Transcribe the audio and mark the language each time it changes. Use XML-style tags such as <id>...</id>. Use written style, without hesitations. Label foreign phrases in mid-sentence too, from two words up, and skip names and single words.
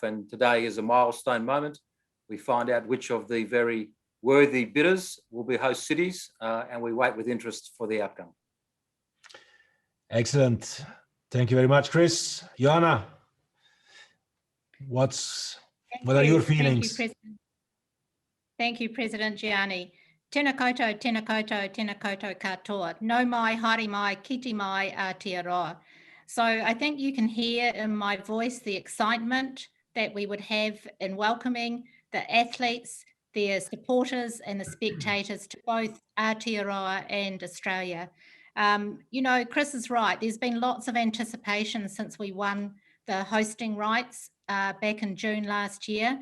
<en>And today is a milestone moment. We find out which of the very worthy bidders will be host cities, and we wait with interest for the outcome. Excellent. Thank you very much, Chris. Johanna, what are your feelings? Thank you, President Gianni.</en> <mi>Tēnā koutou, tēnā koutou, tēnā koutou katoa. No mai, haere mai, kite mai, Aotearoa.</mi> <en>So I think you can hear in my voice the excitement that we would have in welcoming the athletes, their supporters and the spectators to both Aotearoa and Australia. You know, Chris is right. There's been lots of anticipation since we won the hosting rights back in June last year.</en>